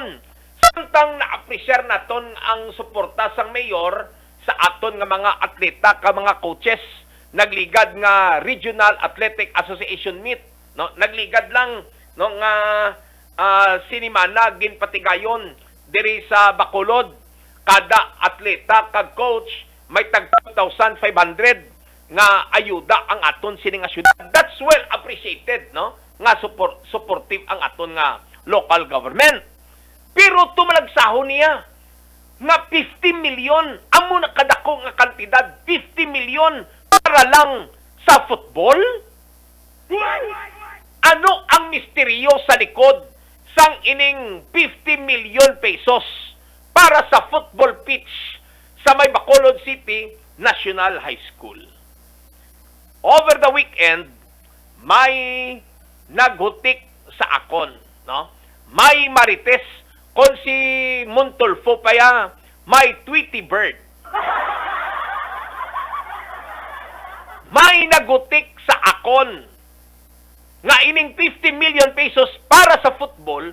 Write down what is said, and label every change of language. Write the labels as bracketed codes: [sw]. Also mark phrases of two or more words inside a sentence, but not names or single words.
[hil] Samtang na-appreciate naton ang suporta sang mayor sa aton nga mga atleta ka mga coaches, nagligad nga Regional Athletic Association meet, no, nagligad lang no nga sinimana ginpatigayon diri sa Bacolod. Kada atleta kag coach may tag 2,500 nga ayuda ang aton sini nga syudad. [en] That's well appreciated, [hil] no, nga supportive ang aton nga local government. Pero tumalagsahon niya nga 50 milyon, amo na kadako nga kantidad, 50 milyon para lang sa football? Ano ang misteryo sa likod sang ining 50 milyon pesos para sa football pitch sa may Bacolod City National High School? [en] Over the weekend, [hil] may naghutik sa akon, no? May marites kon si Montolfo paya, may Tweety Bird. May nagutik sa akon nga ining 50 million pesos para sa football.